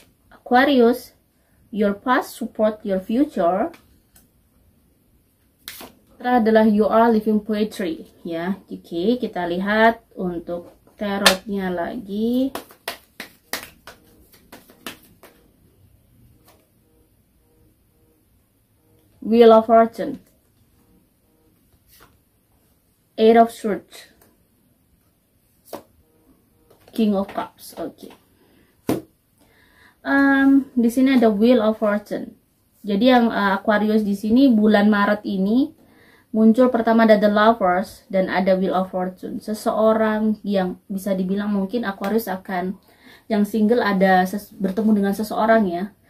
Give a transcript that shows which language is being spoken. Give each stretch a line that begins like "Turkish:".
English: Aquarius, your past support your future.
Indonesian: Adalah
English: you are living poetry ya.
Indonesian: Oke, kita lihat untuk tarotnya lagi.
English: Wheel of Fortune, Eight of Swords, King of Cups.
Indonesian: Oke. Di sini ada Wheel of Fortune. Jadi yang Aquarius di sini bulan Maret ini muncul pertama ada The Lovers dan ada Wheel of Fortune. Seseorang yang bisa dibilang mungkin Aquarius akan yang single ada bertemu dengan seseorang ya.